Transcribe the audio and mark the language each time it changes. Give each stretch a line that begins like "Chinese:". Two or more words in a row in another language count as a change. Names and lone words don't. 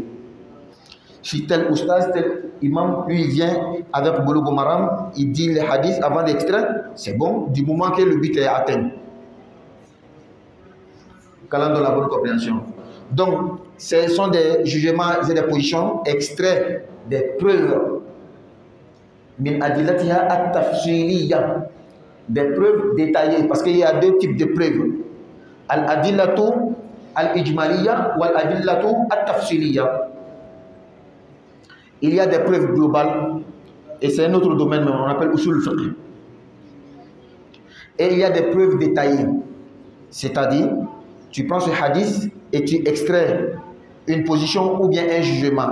French: Si tel oustaz, tel imam, lui il vient avec Boulougou Maram, il dit les hadiths avant d'extraire, c'est bon, du moment que le but est atteint. Calant dans la bonne compréhension. Donc, ce sont des jugements et des positions extraits des preuves.
Arabic: من أدلتها التفصيلية.
French: Des preuves détaillées, parce qu'il y a deux types de preuves.
Arabic: الأدلة الإجمالية ou الأدلة التفصيلية.
French: Il y a des preuves globales, et c'est un autre domaine, on appelle
Arabic: أصول الفقه.
French: Et il y a des preuves détaillées, c'est-à-dire, tu prends ce hadith et tu extrais une position ou bien un jugement.